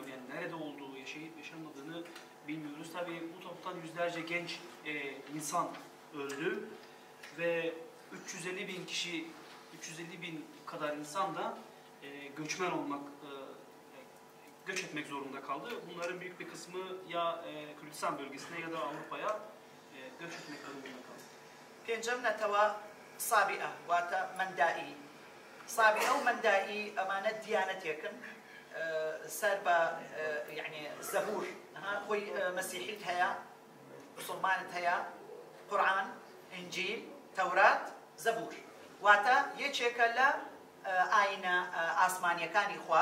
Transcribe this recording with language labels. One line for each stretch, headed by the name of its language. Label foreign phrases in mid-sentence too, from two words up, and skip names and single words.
Turkish: Yani nerede olduğu, yaşayıp yaşamadığını bilmiyoruz. Tabii bu toptan yüzlerce genç insan öldü ve 350 bin kadar insan da göçmen olmak, göç etmek zorunda kaldı. Bunların büyük bir kısmı ya Kürdistan bölgesine ya da Avrupa'ya göç etmek durumunda kaldı.
Central Kurdish: پێنجەم نەتەوە سابئە واتە مەندائی. سابئە و مەندائی ئەمانە دیانەتێکن سەر بە یعنی زەبور خۆی مەسیحیت هەیە، مسڵمانت هەیە، قورئان، ئینجیل، تەورات، زەبور واتە یەکێکە لە ئاینە ئاسمانیەکانی خوا.